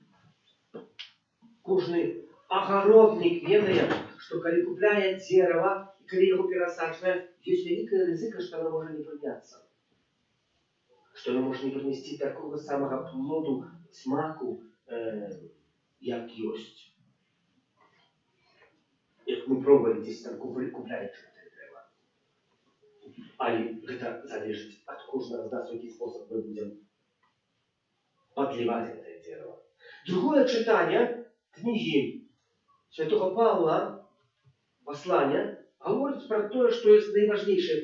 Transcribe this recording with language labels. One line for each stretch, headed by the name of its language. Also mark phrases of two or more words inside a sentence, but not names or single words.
Belarusian: Кожны агароднік ведае, што калі купляе дзерава і калі яго перасаджвае, ёсць вялікая рызыка, што яно можа не прыняцца. Што яно можа не прынесці такога самага плоду, смаку, як ёсць.
Russian: Як мы пробовали здесь там купляючи это древо.
Belarusian: Але гэта залежыць ад кожнага з нас, у які спосаб мы будзем подліваць
Russian: это дерево.
Belarusian: Другое чытанне кнігі святого Павла, послання, гаворыць пра тое, што ёсць найважнейшае.